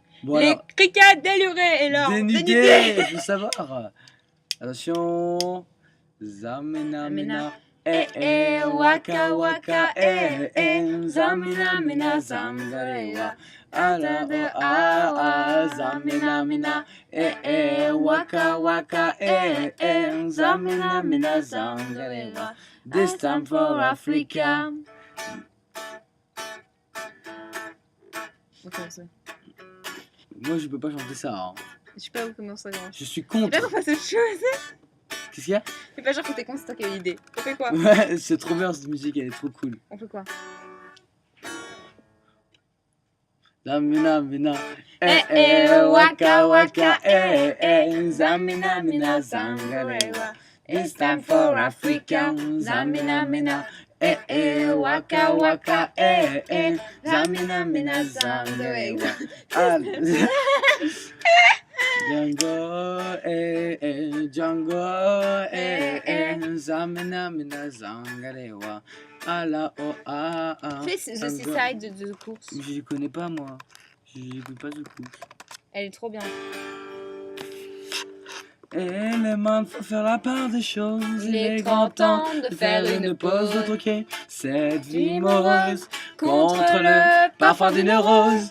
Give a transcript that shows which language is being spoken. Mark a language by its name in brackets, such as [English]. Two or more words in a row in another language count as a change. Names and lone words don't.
[French] Bon, Les alors, criquets délurés et leur dénudé, il faut savoir. Attention. Zamina, mina. Waka, waka, zamina, mina, zangarewa. Zamina, mina. Waka, waka, zamina, mina, zangarewa. [English] This time for Africa. [French] Moi, je peux pas chanter ça. Hein. Je sais pas où comment ça commence. Je suis C'est pas contre. qu'on fasse autre chose. Qu'est-ce qu'il y a? C'est pas genre que t'es con, c'est toi qui as eu l'idée. On fait quoi? Ouais, c'est trop bien cette musique, elle est trop cool. On fait quoi? Zamina, mina. Waka, waka, zamina, mina, zangarewa. [English] It's time for Africa. Zamina, mina. Waka, waka, zamina, mina, zangarewa. Django, Django, zamina, mina, zangarewa. Ala, oh, ah, ah. [French] Fais The Seaside de course. Je connais pas moi. J'écoute pas de course. Elle est trop bien. Et les mains, faut faire la part des choses. Il est grand temps de faire une pause. De troquer cette vie morose contre le parfum d'une rose.